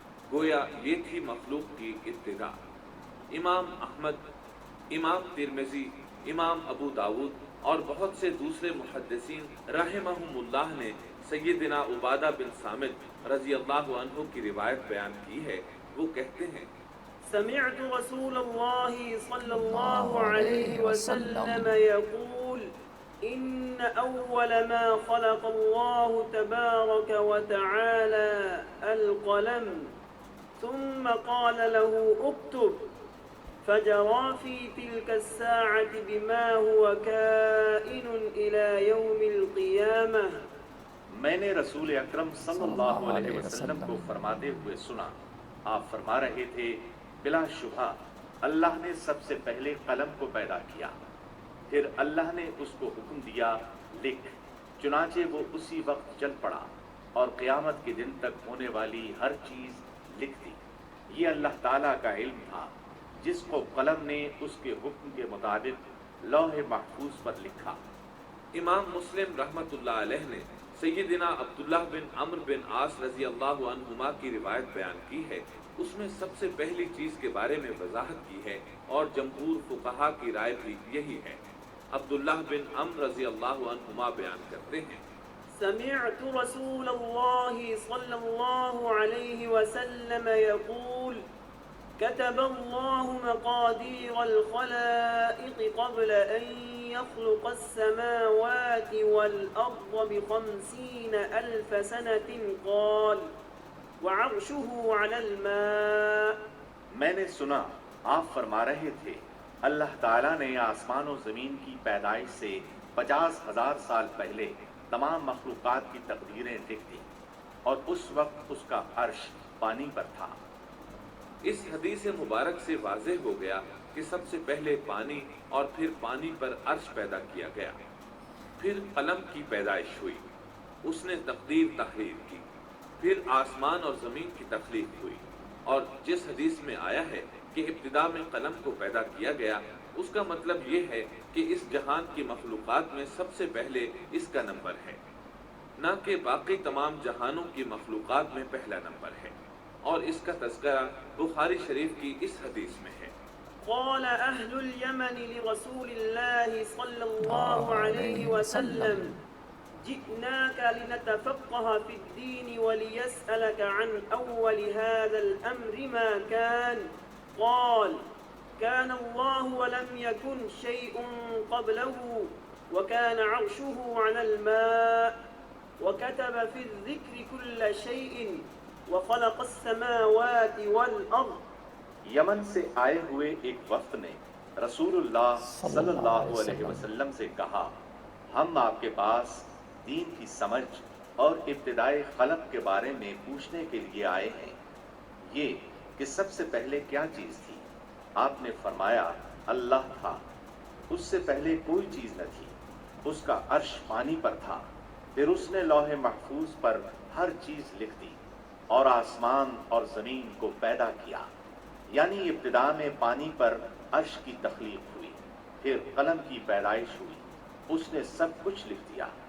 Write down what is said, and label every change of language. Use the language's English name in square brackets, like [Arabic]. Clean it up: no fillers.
[Urdu] गोया ये थी मखलूक की इब्तिदा। इमाम अहमद امام ترمذی، امام ابو داود اور بہت سے دوسرے محدثین رحمہم اللہ نے سیدنا عبادہ بن صامت رضی اللہ عنہ کی روایت بیان کی ہے۔ وہ کہتے ہیں [Arabic] سمعت رسول اللہ صلی اللہ علیہ وسلم يقول ان اول ما خلق اللہ تبارک وتعالى القلم ثم قال له اكتب فجرى في تلك الساعة بما هو كائن إلى يوم القيامة۔ [Urdu] میں نے رسول اکرم صلی اللہ علیہ وسلم کو فرماتے ہوئے سنا، آپ فرما رہے تھے بلا شبہ اللہ نے سب سے پہلے قلم کو پیدا کیا، پھر اللہ نے اس کو حکم دیا لکھ، چنانچہ وہ اسی وقت چل پڑا اور قیامت کے دن تک ہونے والی ہر چیز لکھ دی۔ یہ اللہ تعالیٰ کا علم تھا جس کو قلم نے اس کے حکم کے مطابق لوح محفوظ پر لکھا۔ امام مسلم رحمۃ اللہ علیہ نے سیدنا عبداللہ بن عمرو بن عاص رضی اللہ عنہما کی روایت بیان کی ہے۔ اس میں سب سے پہلی چیز کے بارے میں وضاحت کی ہے اور جمہور فقہا کی رائے بھی یہی ہے۔ عبداللہ بن عمرو رضی اللہ عنہما بیان کرتے ہیں [Arabic] سمعت رسول اللہ صلی اللہ علیہ وسلم يقول كتب الله مقادير الخلائق قبل أن يخلق السماوات والأرض ب50,000 سنة قال وعرشه على الماء۔ [Urdu] میں نے سنا آپ فرما رہے تھے اللہ تعالیٰ نے آسمان و زمین کی پیدائش سے 50,000 سال پہلے تمام مخلوقات کی تقدیریں لکھ دیں اور اس وقت اس کا عرش پانی پر تھا۔ اس حدیث مبارک سے واضح ہو گیا کہ سب سے پہلے پانی اور پھر پانی پر عرش پیدا کیا گیا، پھر قلم کی پیدائش ہوئی، اس نے تقدیر تحریر کی، پھر آسمان اور زمین کی تخلیق ہوئی، اور جس حدیث میں آیا ہے کہ ابتدا میں قلم کو پیدا کیا گیا، اس کا مطلب یہ ہے کہ اس جہان کی مخلوقات میں سب سے پہلے اس کا نمبر ہے، نہ کہ باقی تمام جہانوں کی مخلوقات میں پہلا نمبر ہے، اور اس کا تذکرہ بخاری شریف کی اس حدیث میں ہے۔ [Arabic] قال أهل اليمن لرسول الله صلى الله عليه وسلم جئناك لنتفقه في الدين وليسألك عن أول هذا الأمر ما كان قال كان الله ولم يكن شيء قبله وكان عرشه على الماء وكتب في الذكر كل شيء وخلق السماوات والأرض۔ [Urdu] یمن سے آئے ہوئے ایک وفد نے رسول اللہ صلی اللہ علیہ وسلم سے کہا ہم آپ کے پاس دین کی سمجھ اور ابتدائی خلق کے بارے میں پوچھنے کے لیے آئے ہیں، یہ کہ سب سے پہلے کیا چیز تھی؟ آپ نے فرمایا اللہ تھا، اس سے پہلے کوئی چیز نہ تھی، اس کا عرش پانی پر تھا، پھر اس نے لوح محفوظ پر ہر چیز لکھ دی اور آسمان اور زمین کو پیدا کیا، یعنی ابتدا میں پانی پر عرش کی تخلیق ہوئی، پھر قلم کی پیدائش ہوئی، اس نے سب کچھ لکھ دیا۔